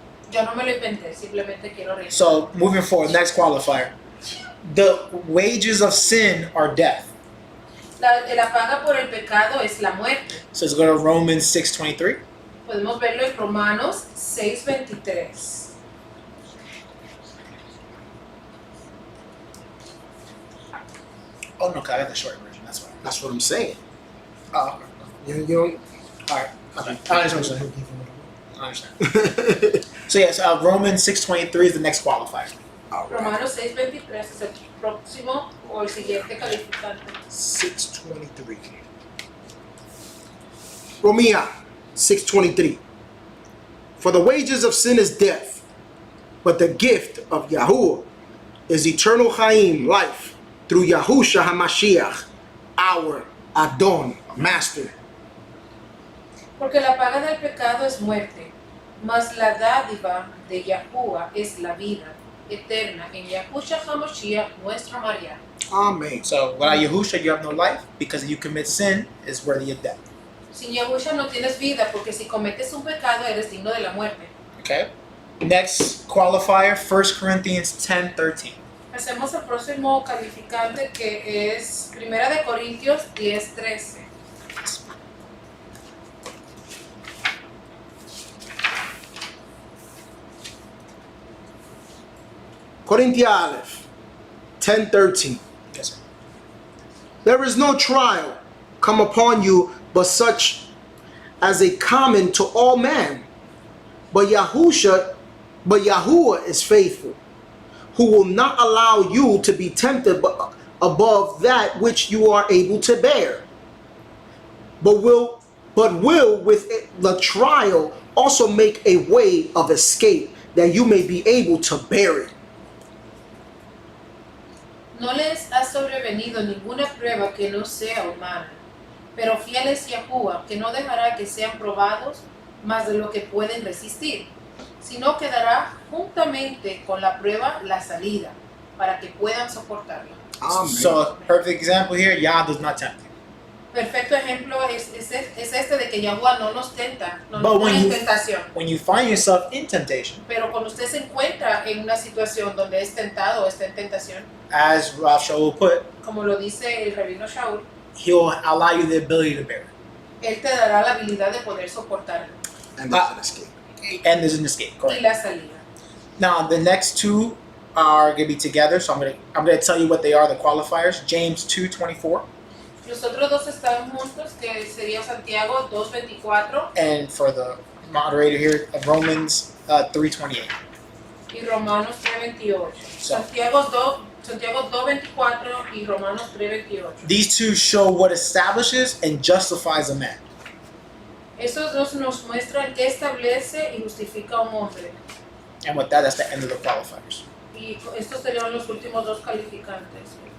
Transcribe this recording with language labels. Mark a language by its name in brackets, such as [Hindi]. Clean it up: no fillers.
[Spanish] Yo no me lo inventé, simplemente quiero reír. [English] So moving forward, next qualifier. The wages of sin are death. [Spanish] La paga por el pecado es la muerte. [English] So let's go to Romans 6:23. [Spanish] Podemos verlo en Romanos 6:23. [English] Oh no, 'cause I got the short version. That's why. That's what I'm saying. Oh, You don't. all right. Okay. I understand. I understand. So yes, Romans 6:23 is the next qualifier. All right. [Spanish] Romanos 6:23 es el próximo o el siguiente calificante. [English] 6:23. [Spanish] Romia 6:23. [English] For the wages of sin is death, but the gift of Yahuwah is eternal Chaim, life, through Yahusha HaMashiach, our Adon, Master. [Spanish] Porque la paga del pecado es muerte, mas la dádiva de Yahuwah es la vida eterna en Yahusha HaMashiach, nuestro María. [English] Amen. So without Yahusha, you have no life, because if you commit sin, is worthy of death. [Spanish] Sin Yahusha no tienes vida, porque si cometes un pecado eres digno de la muerte. [English] Okay. Next qualifier, 1 Corinthians 10:13. [Spanish] Hacemos el próximo calificante que es 1 de Corintios 10:13. [English] Corinthians Aleph 10:13. Yes, sir. There is no trial come upon you but such as a common to all men. But Yahuwah is faithful, who will not allow you to be tempted above that which you are able to bear. But will with the trial also make a way of escape, that you may be able to bear it. [Spanish] No les ha sobrevenido ninguna prueba que no sea humana, pero fiel es Yahuwah, que no dejará que sean probados más de lo que pueden resistir, sino que dará juntamente con la prueba la salida, para que puedan soportarla. [English] Amen. So perfect example here, Yah does not tempt you. [Spanish] Perfecto ejemplo es este de que Yahuwah no nos tenta, no [English] But [Spanish] nos [English] when [Spanish] pone en [English] you- [Spanish] tentación. [English] When you find yourself in temptation, [Spanish] Pero cuando usted se encuentra en una situación donde es tentado o está en tentación, [English] as Rav Shaul put, [Spanish] como lo dice el rabino Shaul, [English] he'll allow you the ability to bear [Spanish] él te dará la habilidad de poder soportarlo [English] And there's an escape. it. And there's an escape, [Spanish] y [English] correct? [Spanish] la salida. [English] Now the next two are gonna be together, so I'm gonna tell you what they are, the qualifiers. James 2:24, [Spanish] Los otros dos están juntos, que sería Santiago 2:24 [English] and for the moderator here, Romans 3:28. [Spanish] y Romanos 3:28. [English] So- [Spanish] Santiago 2:24 y Romanos 3:28. [English] These two show what establishes and justifies a man. [Spanish] Estos dos nos muestran qué establece y justifica a un hombre. [English] And with that, that's the end of the qualifiers. [Spanish] Y estos serían los últimos dos calificantes.